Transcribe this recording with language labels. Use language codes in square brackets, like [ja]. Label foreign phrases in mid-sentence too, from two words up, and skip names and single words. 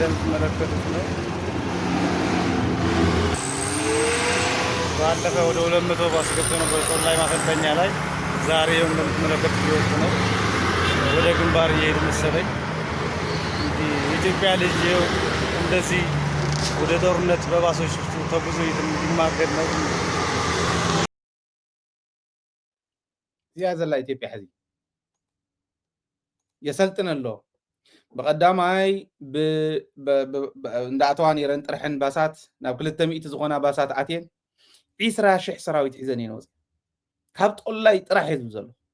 [am] እንደምትመለከቱት ነው። ባለፈው ወደ 200 ባስ ገብቶ ነበር ጦር ላይ ማሰልጠኛ ላይ። ዛሬ እንደምትመለከቱት እየወጡ ነው። ወደ ግንባር እየሄዱ መሰለኝ። የኢትዮጵያ ልጅ እንደዚህ ወደ ጦርነት በባሶች ተጉዞ ይማገድ ነው። [ti] እዚያ ዘላ ኢትዮጵያ ሕዚ የሰልጥን ኣሎ ብቐዳማይ እንዳኣተዋ ነረን ጥርሕን ባሳት ናብ 200 ዝኾና ባሳት ኣትየን 20,000 ሰራዊት ሒዘን እየን ወፅአን ካብ ጦላይ ጥራሕ እየ ዝብል ዘሎ